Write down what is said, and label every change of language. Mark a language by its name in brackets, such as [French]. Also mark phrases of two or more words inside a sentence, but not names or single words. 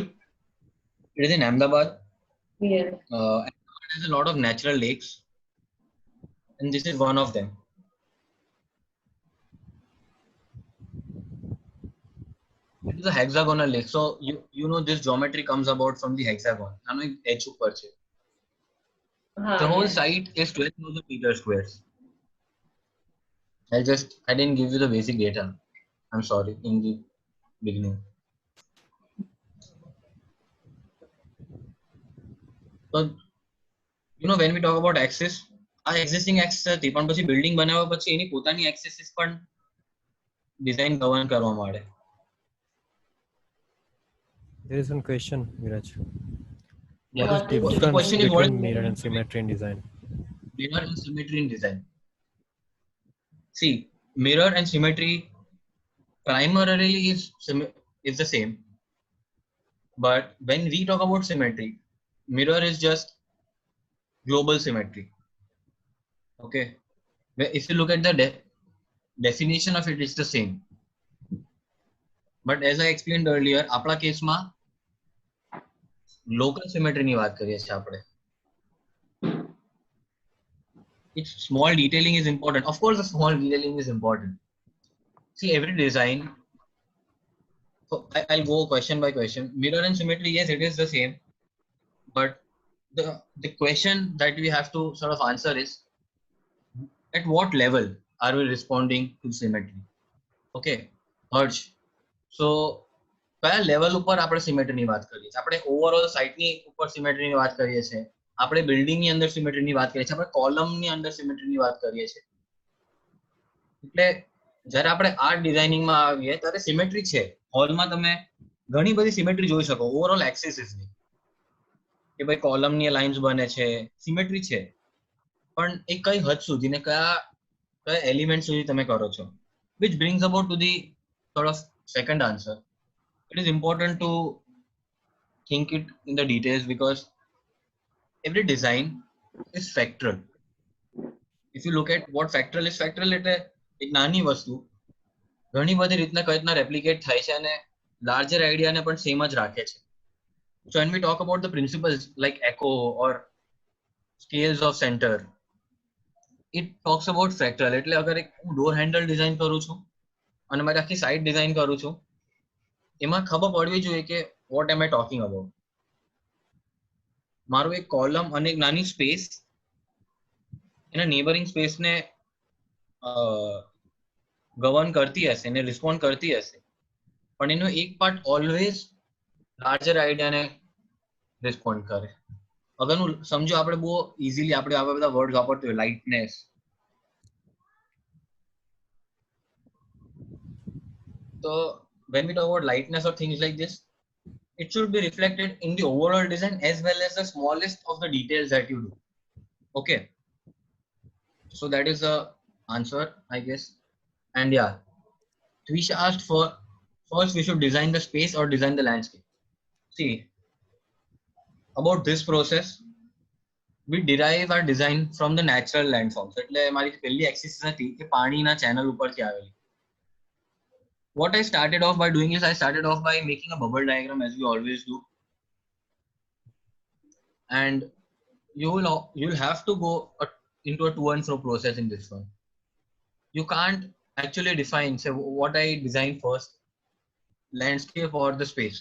[English] It is in Ahmedabad. Yes. Ahmedabad has a lot of natural lakes, and this is one of them. It is a hexagonal lake. So you know this geometry comes about from the hexagon. [Gujarati] આનો એક edge ઉપર છે. [English] The whole Yes. site is 12,000 meter squares. I didn't give you the basic data. I'm sorry in the beginning. So when we talk about axis, [Gujarati] આ existing axis હતી, પણ પછી બિલ્ડિંગ બનાવ્યા પછી એની પોતાની axis પણ [English] design govern [Gujarati] કરવા માંડે. [English] There is one question, Neeraj. Yeah. What is What is difference The question is, what is between mirror and symmetry in design? mirror and symmetry in design? See, mirror and symmetry primarily is the same, but when we talk about symmetry, mirror is just global symmetry. Okay, if you look at the definition of it, it's the same, but as I explained earlier, [Gujarati] આપણા કેસમાં [English] local symmetry [Gujarati] ની વાત કરીએ છીએ આપણે. [English] It's small detailing is important. Of course, the small detailing is important. See, every design. So I'll go question by question. Mirror and symmetry, yes, it is the same, but the question that we have to sort of answer is, at what level are we responding to symmetry? Okay, Harsh. [Gujarati] So કયા લેવલ ઉપર આપણે સિમેટ્રીની વાત કરીએ છીએ? આપણે [English] overall site [Gujarati] ઉપર સિમેટ્રીની વાત કરીએ છીએ, આપણે બિલ્ડિંગની અંદર સિમેટ્રીની વાત કરીએ છીએ, આપણે કોલમની અંદર સિમેટ્રીની વાત કરીએ છીએ. એટલે જ્યારે આપણે [English] art designing [Gujarati] આવીએ ત્યારે સિમેટ્રી છે. હોલમાં તમે ઘણી બધી સિમેટ્રી જોઈ શકો [English] overall axis, [Gujarati] કે ભાઈ કોલમની લાઇન્સ બને છે, સિમેટ્રી છે, પણ એ કઈ હદ સુધી ને કયા એલિમેન્ટ સુધી તમે કરો છો? [English] which brings about to the sort of second answer. It is important to think it in the details because every design is factoral. If you look at what factoral [Gujarati] એટલે એક નાની વસ્તુ ઘણી બધી રીતના કઈ રીતના રેપ્લિકેટ થાય છે અને [English] larger idea [Gujarati] પણ સેમ જ રાખે છે. [English] So when we talk about the principles like echo or scales of center, it talks about fractal. [Gujarati] એટલે અગર એક હું [English] door handle [Gujarati] ડિઝાઇન કરું છું અને મારી આખી સાઇટ ડિઝાઇન કરું છું, એમાં ખબર પડવી જોઈએ કે [English] what am I talking about. [Gujarati] મારું એક કોલમ અને એક નાની સ્પેસ એના [English] neighboring space [Gujarati] ગવર્ન કરતી હશે, એને રિસ્પોન્ડ કરતી હશે, પણ એનો એક પાર્ટ [English] always larger idea respond [Gujarati] કરે. અગર હું સમજો, આપણે બહુ ઇઝીલી આપણે આવા બધા વર્ડ વાપરતા હોય, લાઇટનેસ. [English] So when we talk about lightness or things like this, it should be reflected in the overall design as well as the smallest of the details that you do. Okay, so that is the answer, I guess. And yeah, Twisha asked for, first we should design the space or design the landscape. See, about this process, we derive our design from the natural landforms. [Gujarati] એટલે મારી પહેલી axis હતી કે પાણીના channel ઉપરથી આવેલી. [English] What I started off by doing is I started off by making a bubble diagram, as we always do, and you'll have to go into a to and fro process in this one. You can't actually define, say, what I designed first, landscape or the space.